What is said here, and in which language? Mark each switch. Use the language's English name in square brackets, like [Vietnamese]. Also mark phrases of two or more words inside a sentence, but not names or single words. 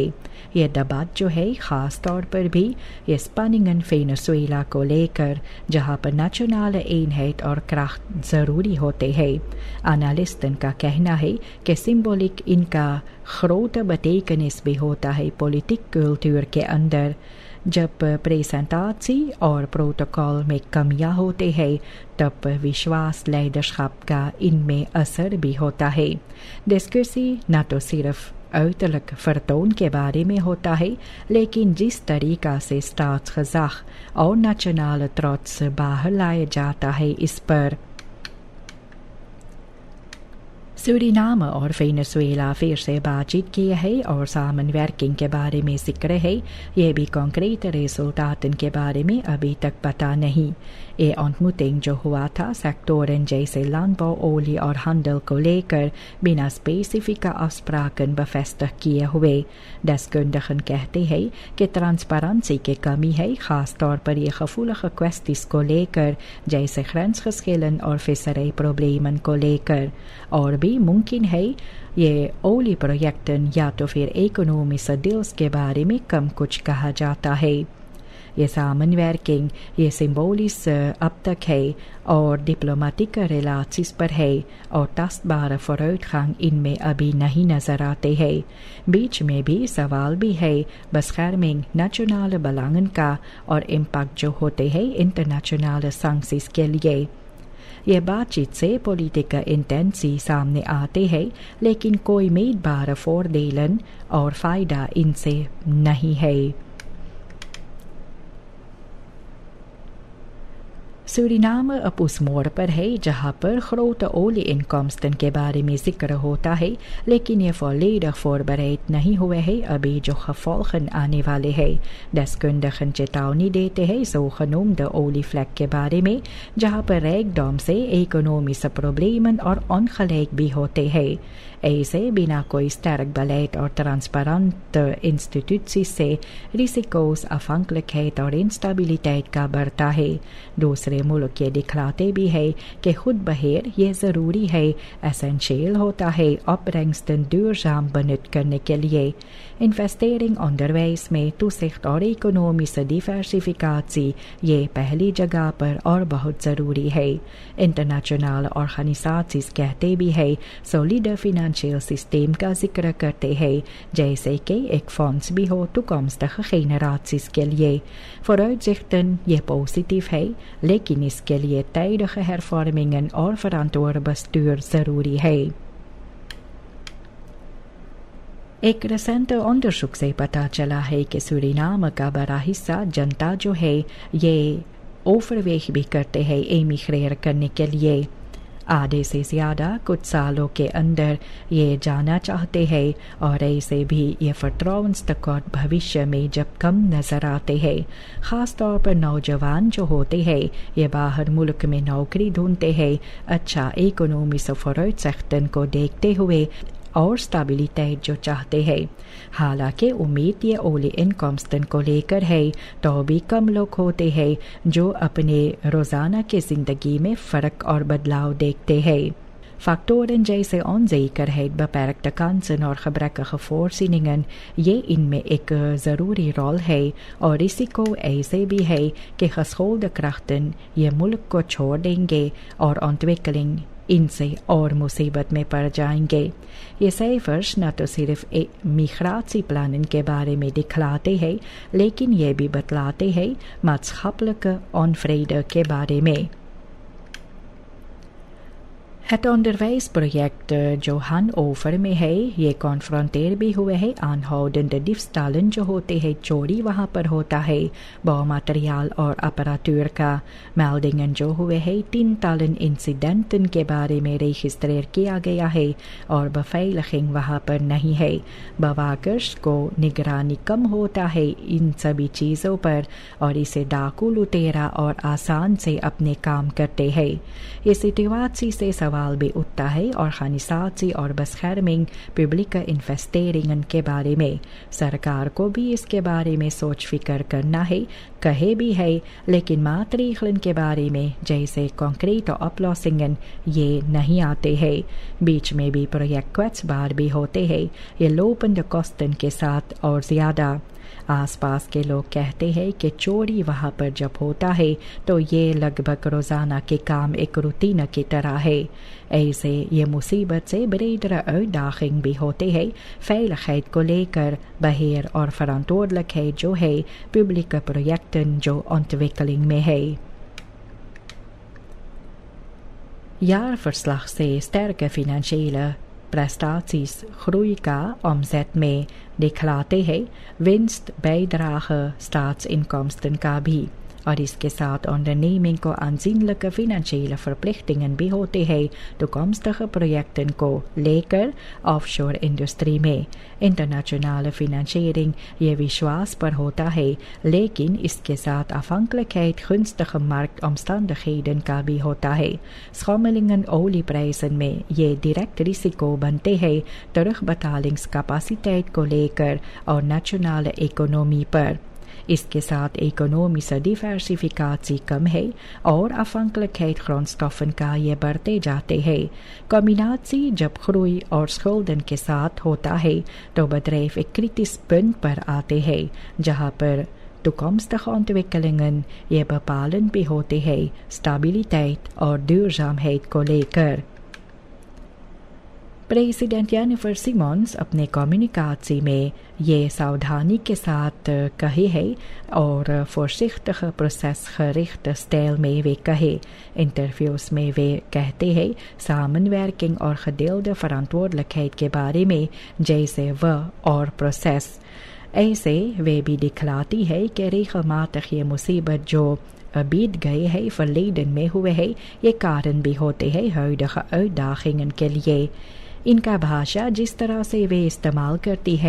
[Caribbean Hindustani] ये दबात जो है ख़ास तौर पर भी ये स्पनिंगन वेनेजुएला को लेकर जहाँ पर नेशनल eenheid और kracht ज़रूरी होते हैं। एनालिस्टन का कहना है कि सिंबॉलिक इनका [Dutch] grote betekenis [Caribbean Hindustani] भी होता है पॉलिटिक कल्चर के अंदर। जब प्रेजेंटाची और प्रोटोकॉल में कमियां होते हैं तब विश्वास लीडरशिप का इनमें असर भी होता है। डिस्कसी न तो सिर्फ [Dutch] uiterlijk vertoon [Caribbean Hindustani] के बारे में होता है लेकिन जिस तरीका से staatsgezag और [Dutch] nationale trots [Caribbean Hindustani] बाहर लाया जाता है इस पर। सूरीनाम और वेनेजुएला फिर से बातचीत की है और सामनवर्किंग के बारे में जिक्र है। ये भी कॉन्क्रीट रिजल्टात के बारे में अभी तक पता नहीं। ये ontmoeting जो हुआ था सेक्टोरन जैसे [Dutch] landbouw, olie [Caribbean Hindustani] और handel को लेकर बिना [Dutch] specifieke afspraken bevestigd [Caribbean Hindustani] किए हुए। deskundigen कहते हैं कि ट्रांसपेरेंसी की कमी है, खास तौर पर ये [Dutch] gevoelige kwesties [Caribbean Hindustani] को लेकर जैसे grensgeschillen और [Dutch] visserij problemen [Caribbean Hindustani] को लेकर। और भी मुमकिन है ये ओली प्रोजेक्टन या तो फिर [English] economic deals [Caribbean Hindustani] के बारे में कम कुछ कहा जाता है। ये सामनवर्किंग ये सिंबोलिस अब तक है और [English] diplomatic relations [Caribbean Hindustani] पर है और [Dutch] tastbare vooruitgang [Caribbean Hindustani] इनमें अभी नहीं नजर आते हैं। बीच में भी सवाल भी है [Dutch] bescherming nationale belangen [Caribbean Hindustani] का और इम्पैक्ट जो होते हैं [Dutch] internationale sancties [Caribbean Hindustani] के लिए। ये बातचीत से पॉलिटिकल इंटेंसी सामने आते हैं लेकिन कोई [Dutch] meetbare voordelen [Caribbean Hindustani] और फ़ायदा इनसे नहीं है। सूरीनाम अब उस मोड़ पर है जहाँ पर [Dutch] grote olie-inkomsten [Caribbean Hindustani] के बारे में जिक्र होता है लेकिन ये [Dutch] volledig voorbereid [Caribbean Hindustani] नहीं हुए हैं अभी जो gevolgen आने वाले हैं। deskundigen चेतावनी देते हैं [Dutch] zogenoemde olievlek [Caribbean Hindustani] के बारे में जहाँ पर rijkdom से [Dutch] economische problemen [Caribbean Hindustani] और ongelijk भी होते हैं। ऐसे बिना कोई [Dutch] sterk beleid [Caribbean Hindustani] और [English] transparent institute [Caribbean Hindustani] से रिस्कोस, afhankelijkheid और इंस्टेबिलिटी का बढ़ता है। दूसरे मुल्क ये दिखलाते भी है कि खुद बहेर ये ज़रूरी है, एसेंशियल होता है [Dutch] opbrengsten duurzaam benut [Caribbean Hindustani] करने के लिए। [Dutch] investering onderwijs [Caribbean Hindustani] में toezicht और इकोनॉमिक डिवर्सिफिकाtie ये पहली जगह पर और बहुत ज़रूरी है। [English] international organisations [Caribbean Hindustani] कहते भी है [Dutch] solide financieel systeem [Caribbean Hindustani] का जिक्र करते हैं जैसे कि एक fonds भी हो [Dutch] toekomstige generaties [Caribbean Hindustani] के लिए। vooruitzichten ये पॉजिटिव है लेकिन इसके लिए [Dutch] tijdige hervormingen [Caribbean Hindustani] और [Dutch] verantwoord bestuur [Caribbean Hindustani] ज़रूरी है। एक रिसेंट onderzoek से पता चला है कि सूरीनाम का बड़ा हिस्सा जनता जो है ये ओवरवेग भी करते हैं एमिग्रेट करने के लिए। आधे से ज़्यादा कुछ सालों के अंदर ये जाना चाहते हैं और ऐसे भी ये vertrouwenstekort भविष्य में जब कम नज़र आते हैं। ख़ास तौर पर नौजवान जो होते हैं ये बाहर मुल्क में नौकरी ढूंढते हैं अच्छा इकोनॉमिक vooruitzichten को देखते हुए और स्टेबिलिटी जो चाहते हैं। हालांकि उम्मीद ये olie-inkomsten को लेकर है तो भी कम लोग होते हैं जो अपने रोज़ाना की ज़िंदगी में फ़र्क और बदलाव देखते हैं। Factoren जैसे [Dutch] onzekerheid, beperkte kansen [Caribbean Hindustani] और [Dutch] gebrekkige voorzieningen [Caribbean Hindustani] ये इनमें एक ज़रूरी रोल है और रिस्को ऐसे भी है कि [Dutch] geschoolde krachten [Caribbean Hindustani] ये मुल्क को छोड़ देंगे और ontwikkeling इनसे और मुसीबत में पड़ जाएंगे। ये cijfers न तो सिर्फ migratieplannen के बारे में दिखलाते हैं लेकिन ये भी बतलाते हैं [Dutch] maatschappelijke onvrede [Caribbean Hindustani] के बारे में। [Dutch] Het onderwijsproject [Caribbean Hindustani] जो हनओवर में है ये कॉन्फ्रंटेर भी हुए है [Dutch] aanhoudende diefstallen [Caribbean Hindustani] जो होते हैं चोरी वहाँ पर होता है bouwmateriaal और apparatuur का meldingen जो हुए है [Dutch] tientallen incidenten [Caribbean Hindustani] के बारे में registreer किया गया है और beveiliging वहाँ पर नहीं है bewakers को निगरानी कम होता है इन सभी चीज़ों पर और इसे डाकू लुटेरा और आसान से अपने काम करते हैं ये सिचुएशन से सवाल भी उठता है organisatie और [Dutch] bescherming publieke investeringen [Caribbean Hindustani] के बारे में सरकार को भी इसके बारे में सोच फिकर करना है कहे भी है लेकिन maatregelen के बारे में जैसे [Dutch] concrete oplossingen [Caribbean Hindustani] ये नहीं आते हैं बीच में भी प्रोजेक्ट kwetsbaar भी होते हैं ये [Dutch] lopende kosten [Caribbean Hindustani] के साथ और ज़्यादा आसपास के लोग कहते हैं कि चोरी वहाँ पर जब होता है तो ये लगभग रोज़ाना के काम एक रूटीन की तरह है ऐसे ये मुसीबत से [Dutch] bredere uitdaging [Caribbean Hindustani] भी होते हैं veiligheid को लेकर beheer और verantwoordelijkheid जो है [Dutch] publieke projecten [Caribbean Hindustani] जो ontwikkeling में है jaarverslag से [Dutch] sterke financiële prestaties groei [Caribbean Hindustani] का omzet में दिखलाते हैं [Dutch] winst bijdrage staatsinkomsten [Caribbean Hindustani] का भी और इसके साथ onderneming को [Dutch] aanzienlijke financiële verplichtingen [Caribbean Hindustani] भी होते हैं [Dutch] toekomstige projecten [Caribbean Hindustani] को लेकर [Dutch] offshore industrie [Caribbean Hindustani] में [Dutch] internationale financiering [Caribbean Hindustani] ये विश्वास पर होता है लेकिन इसके साथ [Dutch] afhankelijkheid gunstige marktomstandigheden [Caribbean Hindustani] का भी होता है [Dutch] schommelingen olieprijzen [Caribbean Hindustani] में ये [Dutch] direct risico [Caribbean Hindustani] बनते हैं terugbetalingscapaciteit को लेकर और [Dutch] nationale economie [Caribbean Hindustani] पर इसके साथ [Dutch] economische diversificatie [Caribbean Hindustani] कम है और [Dutch] afhankelijkheid grondstoffen [Caribbean Hindustani] का ये बढ़ते जाते हैं combinatie जब groei और schulden के साथ होता है तो bedrijf एक [Dutch] kritisch punt [Caribbean Hindustani] पर आते हैं जहाँ पर [Dutch] toekomstige ontwikkelingen [Caribbean Hindustani] ये bepalend भी होते हैं stabiliteit और duurzaamheid को लेकर प्रेसिडेंट जेनिफर सिमोन्स अपने कम्युनिकाtie में ये सावधानी के साथ कहे है और [Dutch] voorzichtige procesgerichte stijl [Caribbean Hindustani] में वे कहे इंटरव्यूज में वे कहते हैं samenwerking और [Dutch] gedeelde verantwoordelijkheid [Caribbean Hindustani] के बारे में जैसे व और प्रोसेस ऐसे वे भी दिखलाती है कि regelmatig ये मुसीबत जो बीत गए है verleden में हुए है ये कारण भी होते हैं [Dutch] huidige uitdagingen [Caribbean Hindustani] के लिए इनका भाषा जिस तरह से वे इस्तेमाल करती है